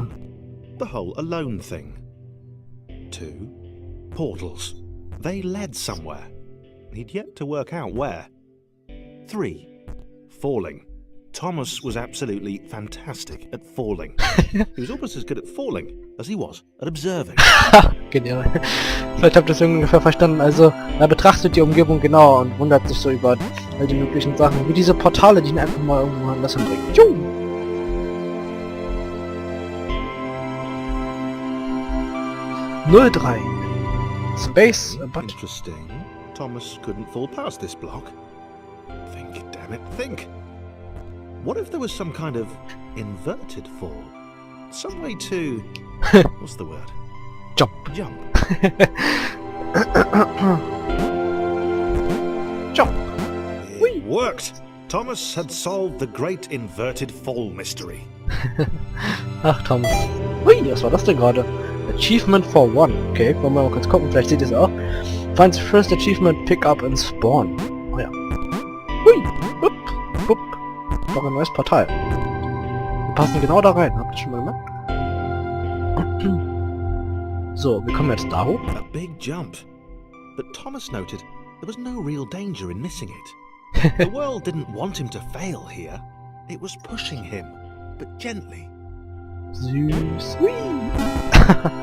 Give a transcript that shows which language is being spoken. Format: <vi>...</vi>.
<en>1. The whole alone thing. 2. Portals. They led somewhere. He'd yet to work out where. 3. Falling. Thomas was absolutely fantastic at falling. He was almost as good at falling as he was at observing.</en> <de>Genial. Vielleicht habt ihr es ungefähr verstanden. Also, er betrachtet die Umgebung genau und wundert sich so über all die möglichen Sachen. Wie diese Portale, die ihn einfach mal irgendwo anders hinbringen.</de> <en>03. Space, but... Interesting. Thomas couldn't fall past this block. Think, damn it, think. What if there was some kind of inverted fall? Some way to... what's the word? Jump. Jump. Jump. It worked! Thomas had solved the great inverted fall mystery.</en> <de>Ach, Thomas. Hui, was war das denn gerade?</de> <en>Achievement for one.</en> <de>Okay, wollen wir mal kurz gucken, vielleicht seht ihr es auch.</de> <en>Find the first achievement, pick up and spawn.</en> <de>Oh ja. Hui, upp, upp. Noch ein neues Portal. Wir passen genau da rein, habt ihr schon mal gemacht? So, wir kommen jetzt da hoch.</de> <en>A big jump. But Thomas noted there was no real danger in missing it. The world didn't want him to fail here. It was pushing him, but gently.</en> <de>Süß. Hui.</de>